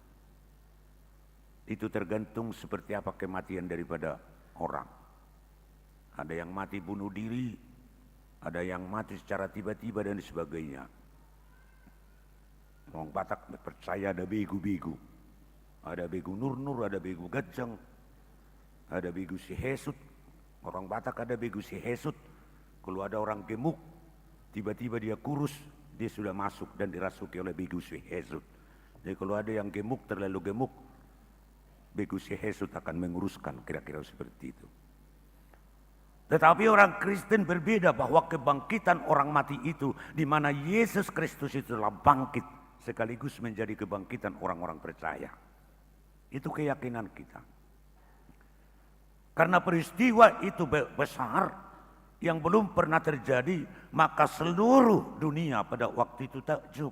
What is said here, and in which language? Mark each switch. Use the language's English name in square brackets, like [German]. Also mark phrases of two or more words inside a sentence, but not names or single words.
[Indonesian] Itu tergantung seperti apa kematian daripada orang. Ada yang mati bunuh diri, ada yang mati secara tiba-tiba dan sebagainya. Orang Batak percaya ada begu-begu. Ada begu nur-nur, ada begu gajang, ada begu si hesut. Orang Batak ada begu si hesut. Kalau ada orang gemuk, tiba-tiba dia kurus, dia sudah masuk dan dirasuki oleh begu si hesut. Jadi kalau ada yang gemuk, terlalu gemuk, begu si hesut akan menguruskan, kira-kira seperti itu. Tetapi orang Kristen berbeda bahwa kebangkitan orang mati itu, di mana Yesus Kristus itu telah bangkit, sekaligus menjadi kebangkitan orang-orang percaya. Itu keyakinan kita. Karena peristiwa itu besar, yang belum pernah terjadi, maka seluruh dunia pada waktu itu takjub.